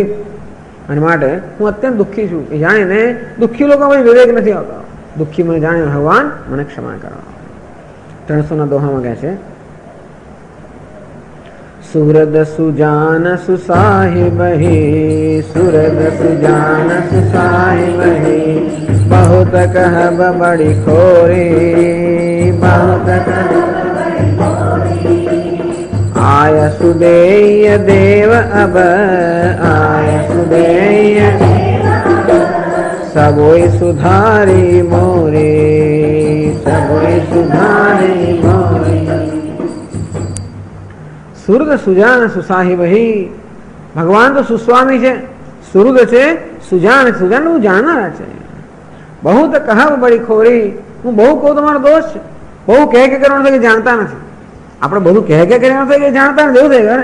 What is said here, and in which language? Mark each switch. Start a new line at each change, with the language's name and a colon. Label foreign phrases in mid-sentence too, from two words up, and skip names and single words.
Gujarati: અને માટે હું અત્યંત દુઃખી છું. એ જાણીને દુઃખી લોકો મને વિવેક નથી આવતો. દુઃખી મને જાણીને ભગવાન મને ક્ષમા કરો. 300 દોહામાં કહે છે
Braj: सुरद सुजान सुसाहिबही. सुरद सुजान सुसाहिबही. बहुत कहब बड़ी खोरी. बहुत आय सुदेय देव अब. आय सुदेय सबोई सुधारी मोरी. सबोई सुधारी मोरी. सुरद सुजान सुसाहिबही.
Gujarati: ભગવાન તો સુસ્વામી છે, સુરદ છે, સુજાન. સુજાન હું જાણનારા છે. બહુ તો
Braj: कहब बड़ी खोरी.
Gujarati: હું બહુ કહું તમારો દોષ છે. બહુ કહે કે કરવાનું છે કે જાણતા નથી. આપણે બધું કહે કે કરવાનું છે કે જાણતા નથી એવું થઈ ગયું.